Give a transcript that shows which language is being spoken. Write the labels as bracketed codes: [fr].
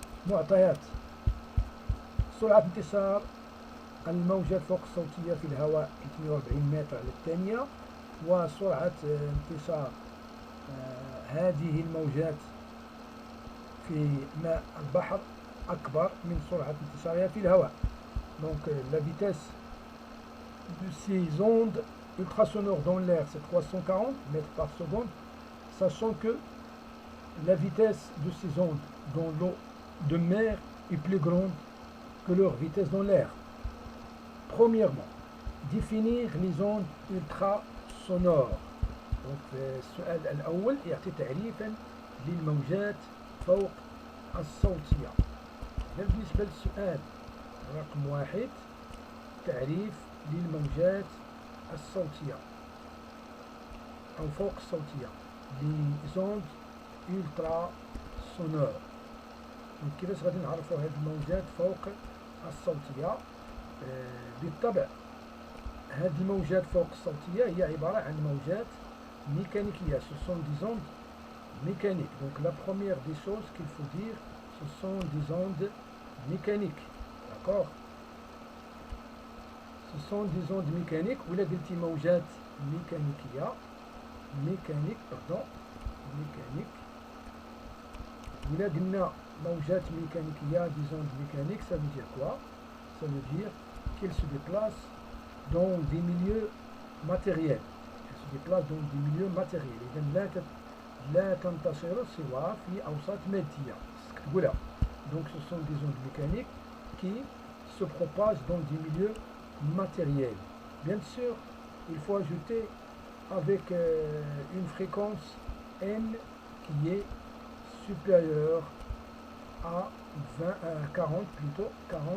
[ar] معطيات: سرعة انتشار الموجات فوق الصوتية في الهواء 240 متر على الثانية، وسرعة انتشار هذه الموجات في ماء البحر أكبر من سرعة انتشارها في الهواء. [fr] Donc la vitesse de ces ondes ultrasonores dans l'air, c'est 340 mètres par seconde, sachant que la vitesse de ces ondes dans l'eau de mer est plus grande que leur vitesse dans l'air. Premièrement, définir les ondes ultrasonores. [ar] Donc, السؤال الأول يعطي تعريفا للموجات فوق الصوتية. بالنسبة للسؤال رقم 1، تعريف للموجات الصوتية أو فوق الصوتية. [fr] les ondes ultrasonores. [ar] Donc كيفاش غادي نعرفوا هاد الموجات فوق الصوتية؟ بالطبع هاد الموجات فوق الصوتية هي عبارة عن موجات mécaniques. [fr] Ce sont des ondes mécaniques. Donc la première des choses qu'il faut dire, ce sont des ondes mécaniques. D'accord? Ce sont des ondes mécaniques. [ar] ولا قلتي موجات [fr] mécaniques mécanique pardon mécanique. [ar] ولا قلنا موجات [fr] mécaniques des ondes mécaniques, ça veut dire quoi? Ça veut dire qu'elles se déplacent dans des milieux matériels. Elles se déplacent dans des milieux matériels. [ar] إذا لا تنتشر سوى في أوساط مادية. [fr] Donc ce sont des ondes mécaniques qui se propagent dans des milieux matériels. Bien sûr, il faut ajouter avec une fréquence n qui est supérieure à 40 kHz.